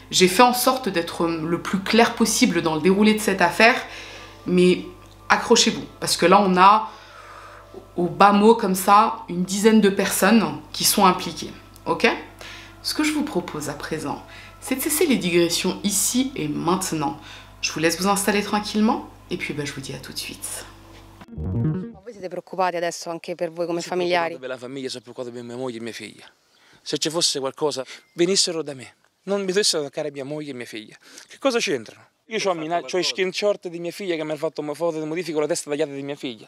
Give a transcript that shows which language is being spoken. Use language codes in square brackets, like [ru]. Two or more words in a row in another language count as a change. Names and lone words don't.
[fr] J'ai fait en sorte d'être le plus clair possible dans le déroulé de cette affaire, mais accrochez-vous, parce que là on a au bas mot comme ça, une dizaine de personnes qui sont impliquées, ok? Ce que je vous propose à présent, c'est de cesser les digressions ici et maintenant. Je vous laisse vous installer tranquillement, et puis je vous dis à tout de suite. [it] Voi siete preoccupati adesso anche per voi come familiari? Per la famiglia, sono preoccupato per mia moglie e mia figlia. Se ci fosse qualcosa, venissero da me. Non mi dovessero attaccare mia moglie e mia figlia. Che cosa c'entrano? Io ho i screenshot di mia figlia che mi ha fatto una foto di modifica la testa tagliata di mia figlia.